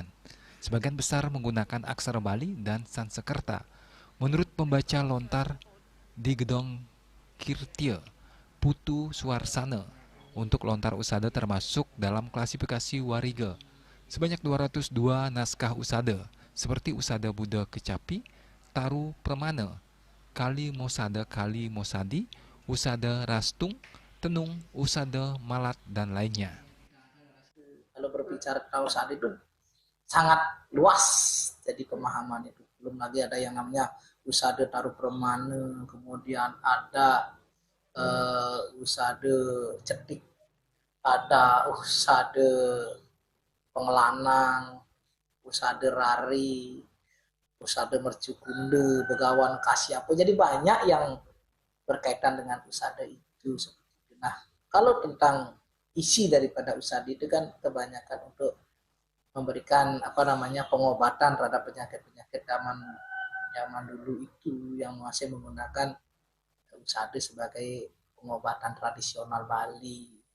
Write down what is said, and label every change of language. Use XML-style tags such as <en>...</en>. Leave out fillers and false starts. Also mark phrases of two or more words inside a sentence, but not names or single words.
<id>Sebagian besar menggunakan aksara Bali dan Sansekerta. Menurut pembaca lontar di Gedung Kirtia, Putu Suarsana, untuk lontar usada termasuk dalam klasifikasi Wariga. Sebanyak 202 naskah usada, seperti Usada Buddha Kecapi, Taru Permana, Kali Mosada Kali Mosadi, Usada Rastung, Tenung, Usada Malat, dan lainnya. Kalau berbicara tentang usada itu sangat luas, jadi pemahaman itu. Belum lagi ada yang namanya usada Taru Permana, kemudian ada usada Cetik, ada usada Pengelanang, usada Rari, usada Mercukunde, Begawan Kasyapo. Jadi banyak yang berkaitan dengan usada itu. Nah, kalau tentang isi daripada usada itu kan kebanyakan untuk memberikan pengobatan terhadap penyakit-penyakit zaman dulu itu yang masih menggunakan usada sebagai pengobatan tradisional Bali.</id>